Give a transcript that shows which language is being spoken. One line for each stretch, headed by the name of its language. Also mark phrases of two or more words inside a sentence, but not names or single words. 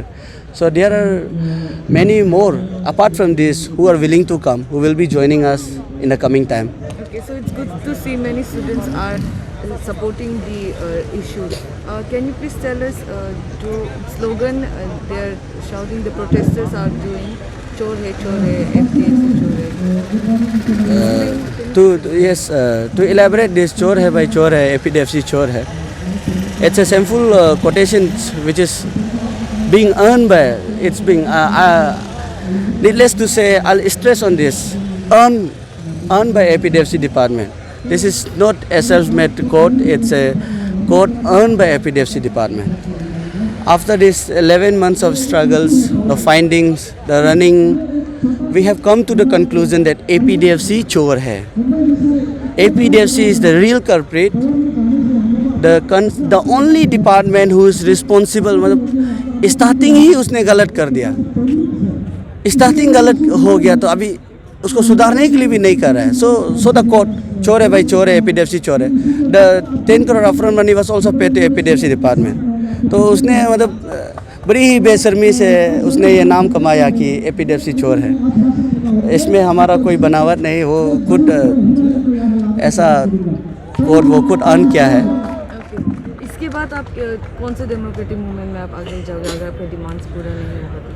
English: So there are many more apart from this who are willing to come, who will be joining us in the coming time. Okay, so it's good to see many students are supporting the issue. Can you please tell us the slogan they are shouting, the protesters are doing,
Hindi: चोर है, FDFC चोर है?
English: To elaborate this,
Hindi: चोर है भाई चोर है, APDFC चोर है.
English: It's a shameful quotation which is being earned by, it's being, needless to say, I'll stress on this, earned by APDFC department. This is not a self-made quote, it's a quote earned by APDFC department. After this 11 months of struggles, the findings, the running, we have come to the conclusion that APDFC
Hindi: चोर है.
English: APDFC is the real culprit, the only department who is responsible.
Hindi: स्टार्टिंग ही उसने गलत कर दिया, स्टार्टिंग गलत हो गया तो अभी उसको सुधारने के लिए भी नहीं कर रहा है.
English: so the quote,
Hindi: चोर है भाई चोर है, एपीडीएफसी चोर है.
English: द 10 crore upfront money was also paid to APDFC department.
Hindi: तो उसने मतलब बड़ी ही बेशर्मी से उसने ये नाम कमाया कि एपीडीएफसी चोर है. इसमें हमारा कोई बनावट नहीं, वो खुद ऐसा कोर्ट वो खुद अर्न किया है. इसके बाद आप कौन से
English: democratic movement
Hindi: में आप आगे जाओगे अगर आपके डिमांड्स पूरा नहीं होगा?